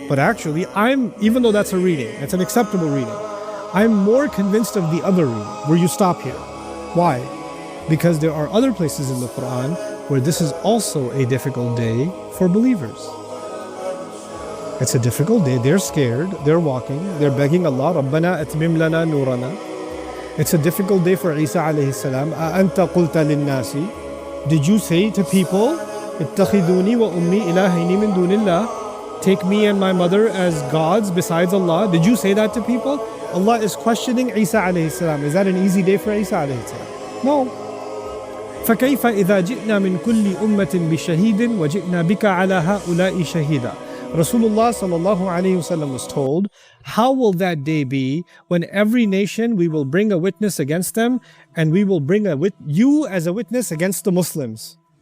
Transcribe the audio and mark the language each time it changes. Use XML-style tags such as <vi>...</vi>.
<en>But actually, even though that's a reading, it's an acceptable reading, I'm more convinced of the other reading, where you stop here. Why? Because there are other places in the Quran where this is also a difficult day for believers. It's a difficult day. They're scared. They're walking. They're begging Allah,</en> <ar>رَبَّنَا أَتْمِمْ لَنَا نُورَنَا.</ar> <en>It's a difficult day for Isa alayhi salam.</en> <ar>أَأَنْتَ قُلْتَ لِلنَّاسِ.</ar> <en>Did you say to people,</en> <ar>اتَّخِذُونِي وَأُمِّي إِلَهَيْنِ مِن دُونِ اللَّهِ.</ar> <en>Take me and my mother as gods besides Allah. Did you say that to people? Allah is questioning Isa alayhi salam. Is that an easy day for Isa alayhi salam? No.</en> <ar>فَكَيْفَ إِذَا جِئْنَا مِنْ كُلِّ أُمَّةٍ بِشَهِيدٍ وَجِئْنَا بِكَ عَلَى هَؤُلَاءِ شَهِيدًا.</ar> <en>Rasulullah sallallahu alayhi wasallam was told, how will that day be when every nation we will bring a witness against them and we will bring you as a witness against the Muslims.</en>